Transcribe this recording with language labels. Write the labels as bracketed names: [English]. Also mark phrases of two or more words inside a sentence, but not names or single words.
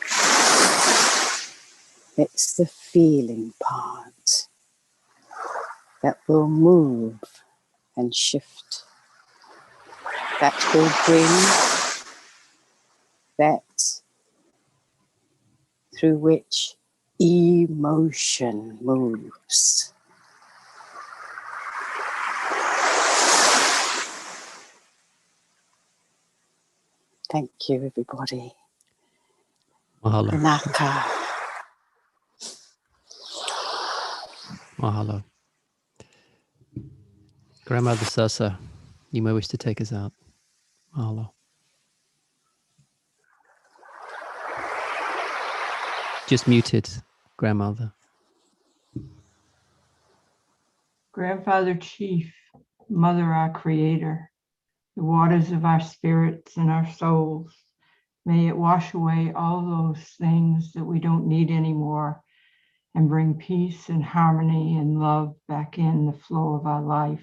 [English] It's the feeling part that will move and shift, that will bring that through which emotion moves. Thank you, everybody. Mahalo. Naka. Mahalo. Grandmother Sasa, you may wish to take us out. Mahalo. Just muted, Grandmother. Grandfather Chief, Mother our Creator, the waters of our spirits and our souls, may it wash away all those things that we don't need anymore and bring peace and harmony and love back in the flow of our life.